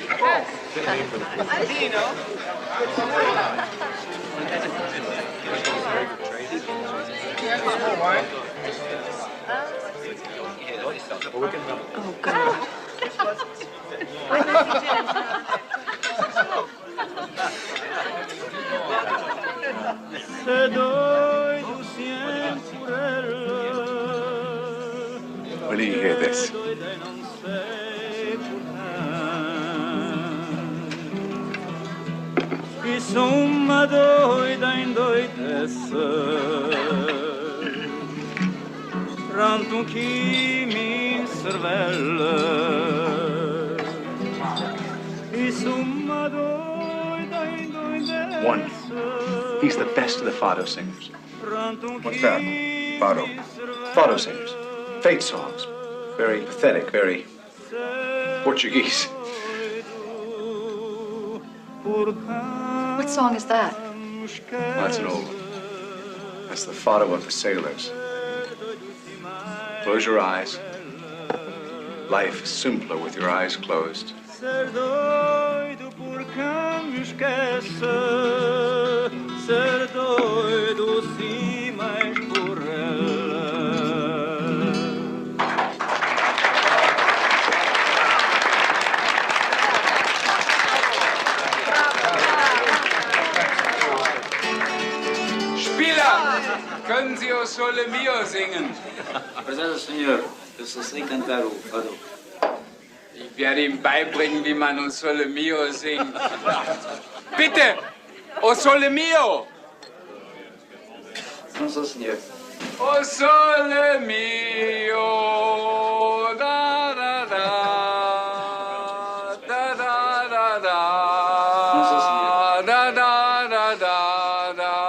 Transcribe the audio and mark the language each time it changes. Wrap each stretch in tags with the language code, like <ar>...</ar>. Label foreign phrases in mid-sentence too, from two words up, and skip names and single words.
<en>Oh, God. When did you hear this?</en> <pt>Uma doida endoidece, pranto que me cervela. Uma doida endoidece.</pt> <en>One. He's the best of the fado singers. What's that? Fado. Fado singers. Fate songs. Very pathetic, very Portuguese. What song is that? Well, that's an old one. That's the fado of the sailors. Close your eyes. Life is simpler with your eyes closed.</en> <pt>Ser doido por quem me esquece, ser doido sim, mas por ela.</pt> <de>Spieler, können Sie O Sole Mio singen?</de> <es>Perdón, señor. Yo sé cantar o fado. Ich werde ihm beibringen, wie man O Sole Mio singt.</es> <de>Bitte, O Sole Mio!</de> <es>No, señor. O Sole Mio, da da da, da da da da, da da da da da.</es>